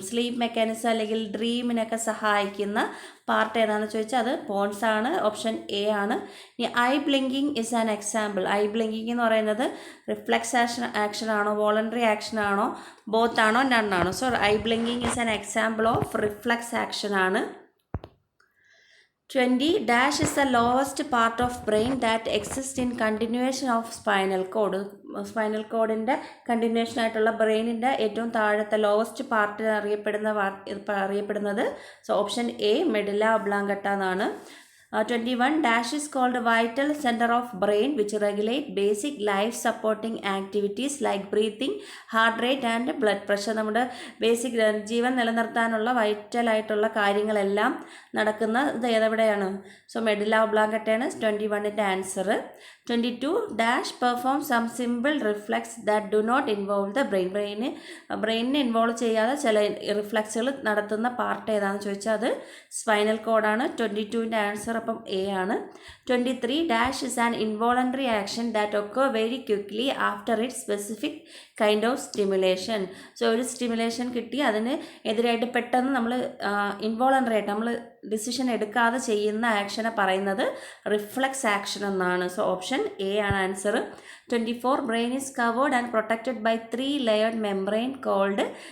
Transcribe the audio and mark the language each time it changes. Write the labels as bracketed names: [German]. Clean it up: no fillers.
[Malayalam] Sleep mechanism അല്ലെങ്കിൽ ഡ്രീമിനൊക്കെ സഹായിക്കുന്ന part ഏതാണെന്ന് ചോദിച്ചാൽ അത് പോൺസ് ആണ്. ഓപ്ഷൻ എ ആണ്. ഇനി I blinking is an example. I blinking എന്ന് പറയുന്നത് റിഫ്ലെക്സ് ആക്ഷൻ ആണോ, വോളണ്ടറി ആക്ഷൻ ആണോ, ബോത്ത് ആണോ, നൺ ആണോ? [English] So eye blinking is an example of reflex action ആണ്. 20 is the lowest part of brain that exists in continuation of spinal cord. [Malayalam] Spinal കോഡിൻ്റെ continuation ആയിട്ടുള്ള ബ്രെയിനിൻ്റെ ഏറ്റവും താഴത്തെ ലോവസ്റ്റ് പാർട്ട് അറിയപ്പെടുന്നത് so option A medulla ഒബ്ലാങ്കട്ട എന്നാണ്. [English] 21 is called vital center of brain which regulate basic life supporting activities like breathing, heart rate and blood pressure. [Malayalam] നമ്മുടെ basic ജീവൻ നിലനിർത്താനുള്ള vital ആയിട്ടുള്ള കാര്യങ്ങളെല്ലാം നടക്കുന്നത് ഏതെവിടെയാണ്? So medulla ഒബ്ലാങ്കട്ടയാണ് 21ൻ്റെ answer. 22 [English] perform some simple reflex that do not involve the [Malayalam] ബ്രെയിനിനെ involve ചെയ്യാതെ ചില റിഫ്ലെക്സുകൾ നടത്തുന്ന part ഏതാണെന്ന് ചോദിച്ചാൽ അത് സ്പൈനൽ കോഡാണ്. 22ൻ്റെ ആൻസർ അപ്പം എ ആണ്. [English] 23 is an involuntary action that occur very quickly after its specific kind of stimulation. [Malayalam] So ഒരു സ്റ്റിമുലേഷൻ കിട്ടി അതിന് എതിരായിട്ട് പെട്ടെന്ന് നമ്മൾ ഇൻവോളണ്ടറി ആയിട്ട് നമ്മൾ ഡിസിഷൻ എടുക്കാതെ ചെയ്യുന്ന ആക്ഷനെ പറയുന്നത് റിഫ്ലെക്സ് ആക്ഷൻ എന്നാണ്. സോ ഓപ്ഷൻ എ ആണ് answer. [English] 24 brain is covered and protected by 3 layered membrane called.